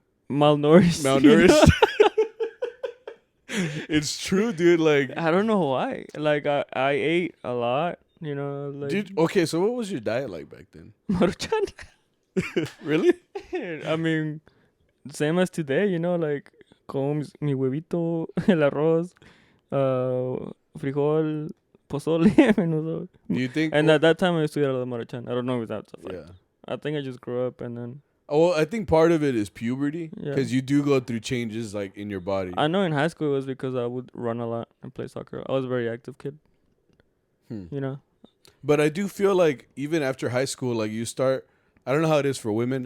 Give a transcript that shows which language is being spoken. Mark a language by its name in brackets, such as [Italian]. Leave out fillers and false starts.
[English] Malnourished. It's true, dude. Like I don't know why. Like I ate a lot, you know. Like, dude, okay, so what was your diet like back then? Maruchan. Really? I mean, same as today, you know. [Spanish] Like como mi huevito, el arroz, frijol, pozole, menudo. [English] Do you think? And at that time I used to eat a lot of Maruchan. I don't know if that's a fact. Yeah. I think I just grew up and then. Oh, I think part of it is puberty because you do go through changes like in your body. I know in high school it was because I would run a lot and play soccer. I was a very active kid. You know. But I do feel like even after high school, like you start I don't know how it is for women.